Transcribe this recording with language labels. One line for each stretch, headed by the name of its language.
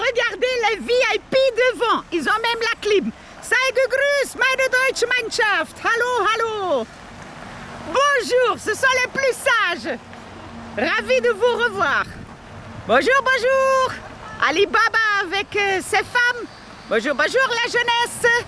French: Regardez les VIP devant. Ils ont même la clim.
German: Sei gegrüßt, meine deutsche Mannschaft. Hallo, hallo.
French: Bonjour, ce sont les plus sages. Ravi de vous revoir. Bonjour, bonjour. Ali Baba avec ses femmes. Bonjour, bonjour la jeunesse.